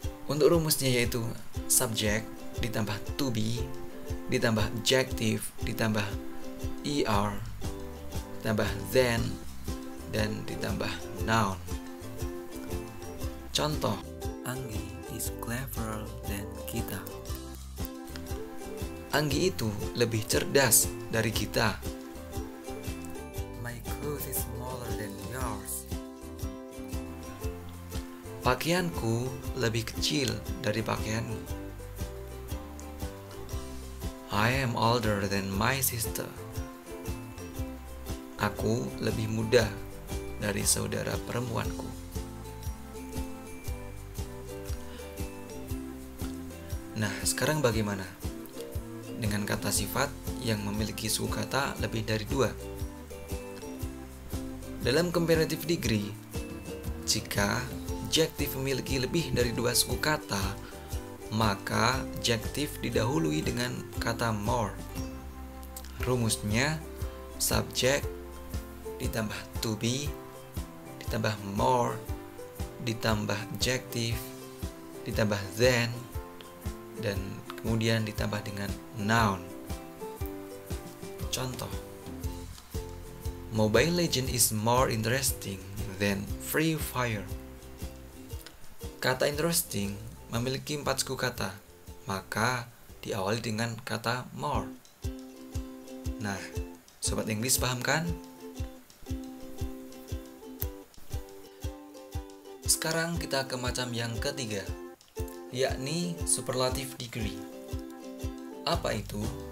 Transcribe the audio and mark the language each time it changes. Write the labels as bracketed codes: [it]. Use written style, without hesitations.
[id] Untuk rumusnya yaitu subject ditambah to be ditambah adjective ditambah er ditambah then dan ditambah noun. [en] Contoh, Anggi is cleverer than kita. [id] Anggi itu lebih cerdas dari kita. [en] My clothes is smaller than yours. [id] Pakaianku lebih kecil dari pakaianmu. [en] I am older than my sister. [id] Aku lebih muda dari saudara perempuanku. Nah, sekarang bagaimana dengan kata sifat yang memiliki suku kata lebih dari dua? Dalam comparative degree, jika adjective memiliki lebih dari dua suku kata, maka adjective didahului dengan kata more. Rumusnya, subject ditambah to be ditambah more ditambah adjective ditambah then dan kemudian ditambah dengan noun. [en] Contoh, Mobile Legends is more interesting than Free Fire. Kata interesting [id] memiliki 4 suku kata, maka diawali dengan kata more. Nah, Sobat Inggris paham kan? Sekarang kita ke macam yang ketiga, yakni superlative degree. Apa itu?